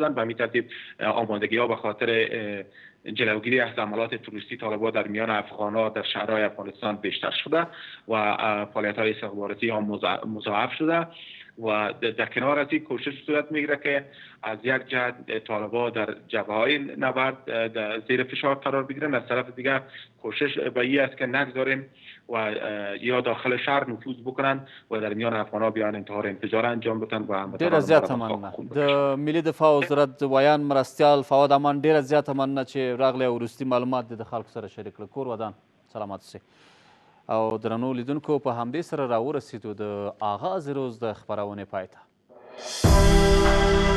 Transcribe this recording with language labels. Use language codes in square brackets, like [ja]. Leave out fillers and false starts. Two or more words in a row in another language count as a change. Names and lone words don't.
[fa] به همین ترتیب آمادگی‌ها به خاطر جلوگیری از حملات توریستی طالبان در میان افغان‌ها در شهرهای افغانستان بیشتر شده و فعالیت‌های استخباراتی هم مضاعف شده و در کنار از این کوشش صورت میگیره که از یک جهت طالبان در جبهه‌های نبرد زیر فشار قرار بگیرن، از طرف دیگر کوشش به این است که نگذاریم و یا داخل شهر نفوذ بکنن و در میان افغان‌ها بیان انتحار انفجار انجام بدن و [ps] ډیره زیاته مننه. د ملي دفاع وزارت ویان مرستیال فواد امان ډیره زیاته مننه چې راغلی او وروستي معلومات د خلکو سره شریک کړل. کور ودان سلامت اوسئ. او درنو لیدونکو په همدې سره راورسېدو د آغاز روز د خپرونې پای ته.